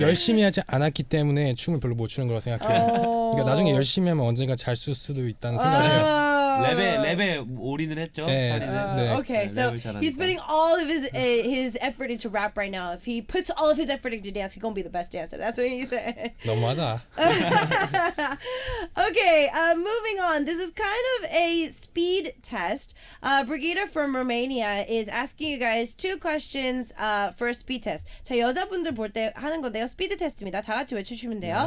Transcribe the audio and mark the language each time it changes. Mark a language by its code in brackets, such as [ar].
[ko] 열심히 하지 않았기 때문에 춤을 별로 못 추는 거라고 생각해요. 그러니까 나중에 열심히 하면 언젠가 잘 쓸 수도 있다는 생각을 해요. 랩에 올인을 했죠. [en] Okay, so he's putting all of his effort into rap right now. If he puts all of his effort into dance, he's gonna be the best dancer. That's what he said. [ko] 너무하다. [en] Okay, moving on. This is kind of a speed test. Brigida from Romania is asking you guys 2 questions for a speed test. [ko] 자, 여자분들 볼 때 하는 건데요. 스피드 테스트입니다. 다 같이 외쳐주시면 돼요.